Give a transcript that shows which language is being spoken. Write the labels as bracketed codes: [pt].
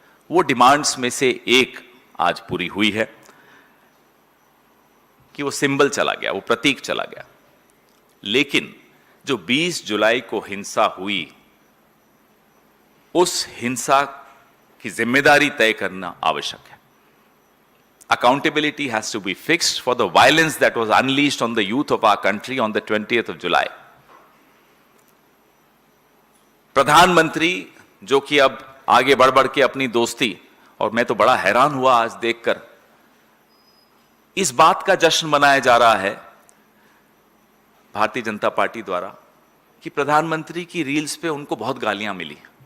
[hi] वो डिमांड्स में से एक आज पूरी हुई है कि वो सिंबल चला गया, वो प्रतीक चला गया। लेकिन जो 20 जुलाई को हिंसा हुई, उस हिंसा की जिम्मेदारी तय करना आवश्यक है। [en] Accountability has to be fixed for the violence that was unleashed on the youth of our country on the 20th of July. [hi] प्रधानमंत्री जो कि अब आगे बढ़ बढ़ के अपनी दोस्ती, और मैं तो बड़ा हैरान हुआ आज देखकर, इस बात का जश्न मनाया जा रहा है भारतीय जनता पार्टी द्वारा कि प्रधानमंत्री की रील्स पे उनको बहुत गालियां मिली।